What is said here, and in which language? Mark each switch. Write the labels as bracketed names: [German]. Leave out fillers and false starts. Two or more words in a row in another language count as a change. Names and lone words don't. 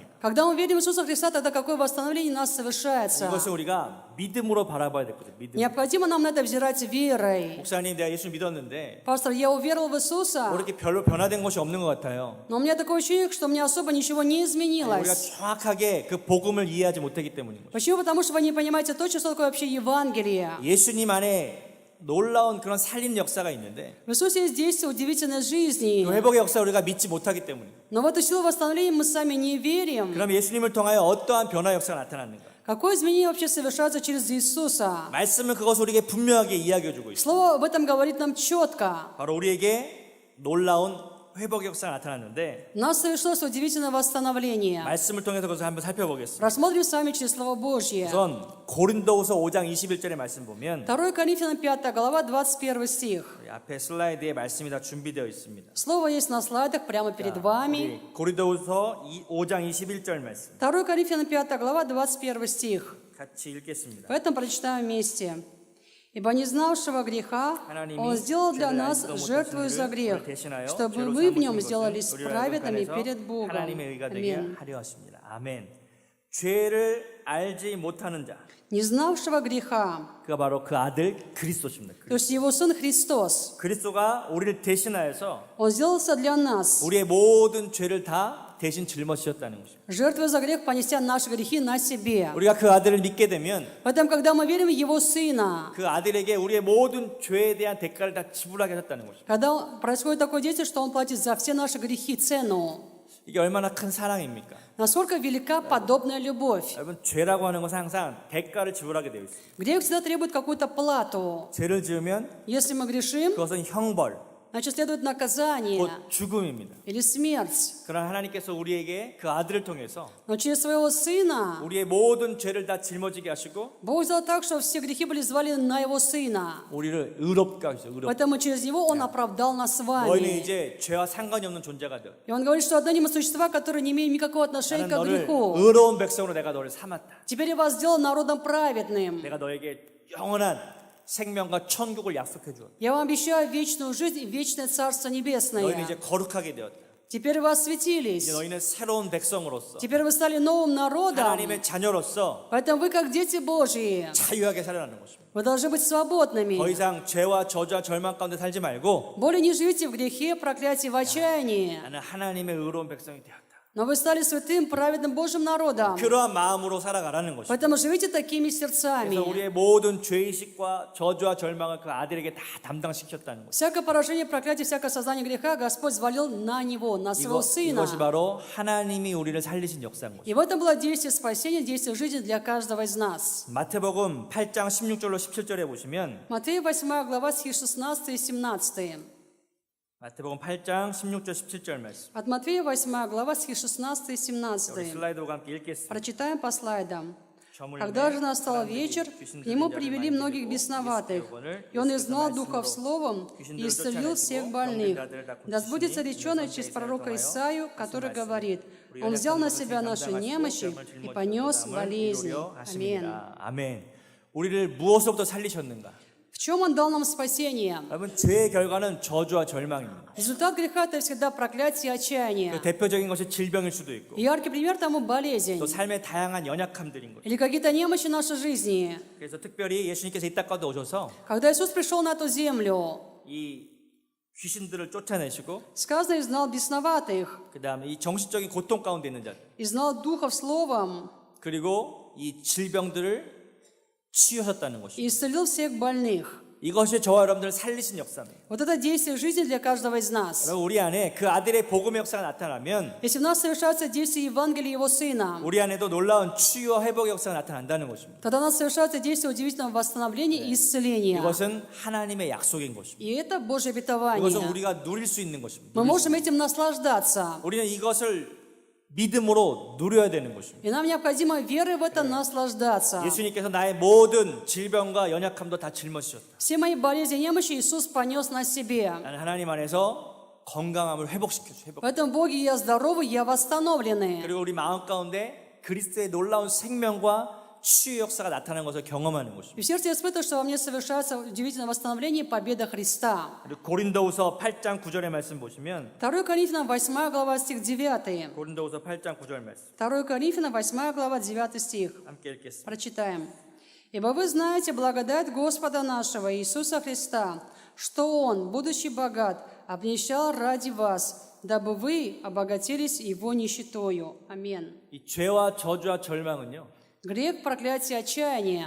[Russian] Когда мы верим в Иисуса Христа, тогда какое восстановление у нас совершается? [Korean] 이것을 우리가 믿음으로 바라봐야 되거든요. 믿음. [Russian] Необходимо нам на это взирать верой. [Korean] 목사님, 내가 예수 믿었는데 [Russian] Пастор, я уверовал в Иисуса, [Korean] 뭐 이렇게 별로 변화된 것이 없는 것 같아요. [Russian] но у меня такое ощущение, что у меня особо ничего не [Korean] 우리가 [Russian] изменилось. [Korean] 정확하게 그 복음을 이해하지 못하기 때문인 거죠. [Russian] Почему? Потому что вы не понимаете точно, что такое вообще Евангелие. [Korean] 예수님 안에 놀라운 그런 살리는 역사가 있는데 [Russian] В Иисусе есть действие удивительной жизни. [Korean] 그 회복의 역사 우리가 믿지 못하기 때문에. [Russian] Но в эту силу восстановления мы сами не верим. [Korean] 그럼 예수님을 통하여 어떠한 변화 역사가 나타났는가? [Russian] Какое изменение вообще совершается через Иисуса? [Korean] 말씀은 그것을 우리에게 분명하게 이야기해주고 있어요. [Russian] Слово об этом говорит нам четко. [Korean] 바로 우리에게 놀라운 회복의 역사가 나타났는데 [Russian] У нас совершилось удивительное восстановление. [Korean] 말씀을 통해서 그것을 한번 살펴보겠습니다. [Russian] Рассмотрим с вами через Слово Божье. [Korean] 우선 고린도후서 5장 21절의 말씀 보면 [Russian] 2 Коринфянам 5 глава, 21 стих. [Korean] 우리 앞에 슬라이드에 말씀이 다 준비되어 있습니다. [Russian] Слово есть на слайдах прямо перед вами. [Korean] 우리 고린도후서 5장 21절 말씀 [Russian] 2 Коринфянам 5 глава, 21 стих. [Korean] 같이 읽겠습니다. [Russian] Поэтому прочитаем вместе. «Ибо не знавшего греха Он сделал для нас жертву за грех, чтобы мы в нем сделались праведными перед Богом». [Korean] 하나님의 의가 되게 [Russian] Аминь. [Korean] 하려 하십니다. 아멘. 죄를 알지 못하는 자, [Russian] Не знавшего греха, [Korean] 그가 바로 그 아들 그리스도십니다. [Russian] то есть Его Сын Христос. [Korean] 그리스도가 우리를 대신하여서 [Russian] Он сделался для нас. [Korean] 우리의 모든 죄를 다 대신 짊어지셨다는 것입니다. [Russian] Жертву за грех, понеся наши грехи на себе. [Korean] 우리가 그 아들을 믿게 되면 [Russian] Поэтому, когда мы верим в Его Сына, [Korean] 그 아들에게 우리의 모든 죄에 대한 대가를 다 지불하게 하셨다는 것입니다. [Russian] когда происходит такое действие, что Он платит за все наши грехи цену, [Korean] 이게 얼마나 큰 사랑입니까? [Russian] насколько велика подобная любовь. [Korean] 여러분, 죄라고 하는 것은 항상 대가를 지불하게 되어 있습니다. [Russian] Грех всегда требует какую-то плату. [Korean] 죄를 지으면 [Russian] Если мы грешим, [Korean] 그것은 형벌, [Russian] значит, следует наказание [Korean] 곧 죽음입니다. [Russian] или смерть. [Korean] 그러나 하나님께서 우리에게 그 아들을 통해서 [Russian] Но через своего Сына [Korean] 우리의 모든 죄를 다 짊어지게 하시고 [Russian] Бог сделал так, что все грехи были взвалены на Его Сына. [Korean] 우리를 의롭게 하셨어요. 의롭게. [Russian] Поэтому через Него Он оправдал нас с [Korean] 너희는 [Russian] вами. [Korean] 이제 죄와 상관이 없는 존재가 되어. [Russian] И Он говорит, что отныне мы существа, которые не имеют никакого отношения [Korean] 나는 [Russian] к [Korean] 너를 [Russian] греху. [Korean] 의로운 백성으로 내가 너를 삼았다. [Russian] Теперь я вас сделал народом праведным. [Korean] 내가 너에게 영원한 생명과 천국을 약속해 주었다. [Russian] Я вам обещаю вечную жизнь и вечное Царство [Korean] 너희는 [Russian] Небесное. [Korean] 이제 거룩하게 되었다. [Russian] Теперь вы [Korean] 이제 [Russian] осветились. [Korean] 너희는 새로운 백성으로서 [Russian] Теперь вы стали новым народом. [Korean] 하나님의 자녀로서 [Russian] Поэтому вы, как дети Божьи, [Korean] 자유하게 살아가는 것입니다. [Russian] вы должны быть свободными. [Korean] 더 이상 죄와 저주와 절망 가운데 살지 말고 [Russian] Более не живите в грехе, проклятии, в отчаянии. [Korean] 나는 하나님의 의로운 백성이 되었다. [Russian] Но вы стали святым, праведным Божьим народом. [Korean] 그러한 마음으로 살아가라는 것입니다. [Russian] Поэтому живите такими [Korean] 그래서 [Russian] сердцами. [Korean] 우리의 모든 죄의식과 저주와 절망을 그 아들에게 다 담당시켰다는 것입니다. [Russian] Всякое поражение, проклятие, всякое сознание греха Господь взвалил на Него, на Своего Сына. [Korean] 이것이 바로 하나님이 우리를 살리신 역사인 것입니다. [Russian] И в этом было действие спасения, действие жизни для каждого из нас. [Korean] 마태복음 8장 16절로 17절에 보시면 [Russian] Матфея 8 глава, стихи 16 и 17. [Korean] 마태복음 8장 16절 17절 말씀. [Russian] От Матфея 8 глава, стихи 16 и [Korean] 우리 [Russian] 17. [Korean] 슬라이드와 함께 읽겠습니다. [Russian] Прочитаем по слайдам. [Korean] 저물림에 [Russian] Когда же настал [Korean] 사람들이 [Russian] вечер, [Korean] 귀신 [Russian] к нему [Korean] 들린 자를 [Russian] привели [Korean] 많이 [Russian] многих [Korean] 데리고 [Russian] бесноватых, [Korean] 예수께서 영혼을 [Russian] и он [Korean] 예수께서 [Russian] изгнал духов [Korean] 말씀으로 [Russian] словом и [Korean] 귀신들을 [Russian] исцелил всех [Korean] 쫓아내시고 [Russian] больных. [Korean] 병든 자들을 다 [Russian] Да сбудется [Korean] 고치시니 [Russian] реченное [Korean] 이는 [Russian] через [Korean] 선지자를 [Russian] пророка [Korean] 통하여 [Russian] Исаию, [Korean] 무슨 [Russian] который [Korean] 말씀? [Russian] говорит, [Korean] 우리 [Russian] он взял на [Korean] 연약한 [Russian] себя [Korean] 것을 [Russian] наши [Korean] 감당하시고 [Russian] немощи [Korean] 병을 [Russian] и [Korean] 짊어지고 [Russian] понес [Korean] 담을 [Russian] болезни. [Korean] 이루려 [Russian] Аминь. [Korean] 하십니다. 아멘. 우리를 무엇으로부터 살리셨는가? [Russian] В чем он дал нам спасение? [Korean] 여러분, 죄의 결과는 저주와 절망입니다. [Russian] Результат греха – это всегда проклятие и [Korean] 그 [Russian] отчаяние. [Korean] 대표적인 것이 질병일 수도 있고 [Russian] И яркий пример тому болезнь [Korean] 또 삶의 다양한 연약함들인 거죠. [Russian] или какие-то немощи нашей жизни. [Korean] 그래서 특별히 예수님께서 이 땅 가운데 오셔서 [Russian] Когда Иисус пришел на эту землю, [Korean] 이 귀신들을 쫓아내시고 [Russian] сказано, изгнал бесноватых, [Korean] 그 다음에 이 정신적인 고통 가운데 있는 자들 [Russian] изгнал духов словом [Korean] 그리고 이 질병들을 치유하셨다는 [Russian] и [Korean] 것입니다. [Russian] исцелил всех больных. [Korean] 이것이 저와 여러분들을 살리신 역사입니다. [Russian] Вот это действие жизни для каждого из нас. [Korean] 여러분 우리 안에 그 아들의 복음의 역사가 나타나면 [Russian] Если в нас совершается действие Евангелия Его Сына, [Korean] 우리 안에도 놀라운 치유와 회복의 역사가 나타난다는 것입니다. [Russian] тогда у нас совершается действие удивительного восстановления и исцеления. [Korean] 이것은 하나님의 약속인 것입니다. [Russian] И это Божье [Korean] 이것은 [Russian] обетование. [Korean] 우리가 누릴 수 있는 것입니다. [Russian] Мы можем этим наслаждаться. [Korean] 우리는 이것을 믿음으로 누려야 되는 것입니다. [Russian] И нам необходимо верой в это наслаждаться. [Korean] 예수님께서 나의 모든 질병과 연약함도 다 짊어지셨다. [Russian] Все мои болезни и немощи Иисус понес на себе. [Korean] 나는 하나님 안에서 건강함을 회복. [Russian] В этом Боге я здоровый, я восстановленный. [Korean] 그리고 우리 마음 가운데 그리스도의 놀라운 생명과 치유 역사가 나타나는 것을 경험하는 것입니다. [Russian] И в сердце я испытываю, что во мне совершается удивительное восстановление и победа Христа. [Korean] 그리고 고린도후서 8장 9절의 말씀 보시면 [Russian] 2 Коринфянам 8 глава стих 9. [Korean] 고린도후서 8장 9절 말씀 [Russian] 2 Коринфянам 8 глава 9 стих. [Korean] 함께 읽겠습니다. [Russian] Прочитаем. «Ибо вы знаете благодать Господа нашего Иисуса Христа, что Он, будучи богат, обнищал ради вас, дабы вы обогатились Его нищетою». Аминь. [Korean] 이 죄와 저주와 절망은요. [Russian] Грех, проклятие, отчаяние